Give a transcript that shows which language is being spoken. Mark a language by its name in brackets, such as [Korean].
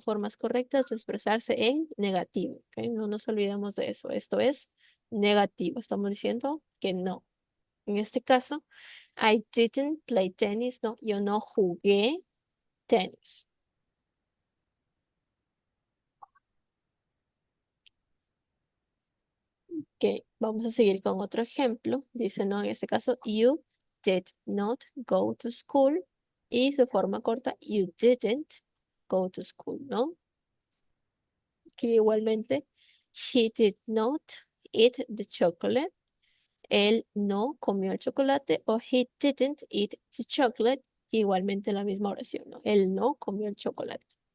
[Spanish] Formas correctas de expresarse en negativo, ¿ok? No nos olvidemos de eso. Esto es negativo. Estamos diciendo que no. En este caso, [English] I didn't play tennis. [Spanish] No, yo no jugué tenis. Ok, vamos a seguir con otro ejemplo. Dice, no, en este caso, [English] you did not go to school. [Spanish] Y su forma corta, [English] you didn't go to school, [Spanish] ¿no? Que igualmente, [English] he did not eat the chocolate. [Spanish] Él no comió el chocolate o [English] he didn't eat the chocolate. [Spanish] Igualmente la misma oración, ¿no? Él no comió el chocolate.